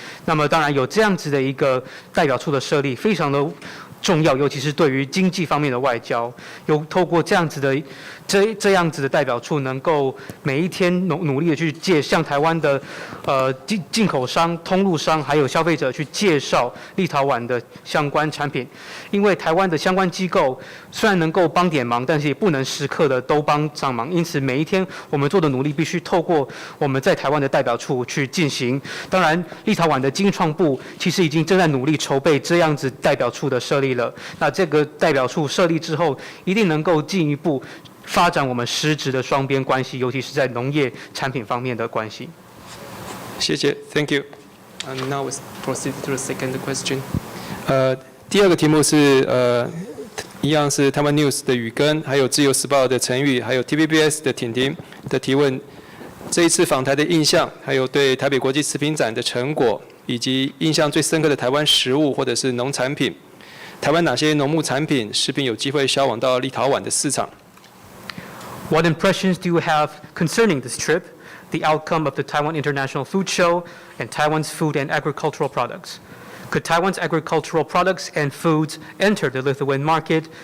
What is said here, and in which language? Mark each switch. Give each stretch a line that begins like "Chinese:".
Chinese: 那么当然有这样子的一个代表处的设立，非常的重要，尤其是对于经济方面的外交，有透过这样子的代表处，能够每一天努力的去向台湾的进口商、通路商还有消费者去介绍立陶宛的相关产品，因为台湾的相关机构虽然能够帮点忙，但是也不能时刻的都帮上忙，因此每一天我们做的努力必须透过我们在台湾的代表处去进行。当然，立陶宛的经创部其实已经正在努力筹备这样子代表处的设立了。那这个代表处设立之后，一定能够进一步发展我们实质的双边关系，尤其是在农业产品方面的关系。
English: 谢谢 ，Thank you. And now we proceed to the second question.
Chinese: 第二个题目是一样是台湾 News 的宇根，还有自由时报的陈宇，还有 TVBS 的婷婷的提问。这一次访台的印象，还有对台北国际食品展的成果，以及印象最深刻的台湾食物或者是农产品。台湾哪些农牧产品、食品有机会销往到立陶宛的市场？
English: What impressions do you have concerning this trip, the outcome of the Taiwan International Food Show, and Taiwan's food and agricultural products? Could Taiwan's agricultural products and foods enter the Lithuanian market?